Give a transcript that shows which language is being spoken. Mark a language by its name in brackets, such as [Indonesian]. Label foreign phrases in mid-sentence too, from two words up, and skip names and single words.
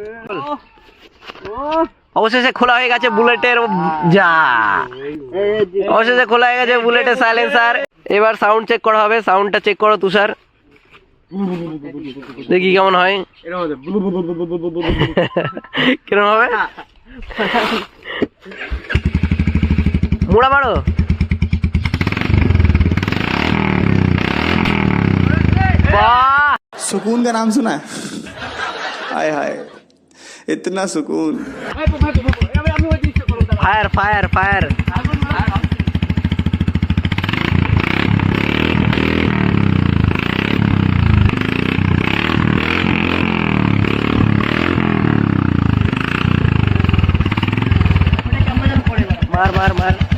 [Bangla] অবশেষে খোলা হয়ে গেছে বুলেটের, অবশেষে খোলা হয়ে গেছে বুলেটের সাইলেন্সার। এবার [English] sound check [Bangla] করা হবে। সাউন্ডটা চেক করো তুষার, দেখি কেমন হয়। কিরকম হবে? মোড়া মারো। [Hindi] वाह, सुकून का नाम सुना है? हाय हाय, इतना सुकून। [English] fire fire fire. [Hindi] मार मार मार।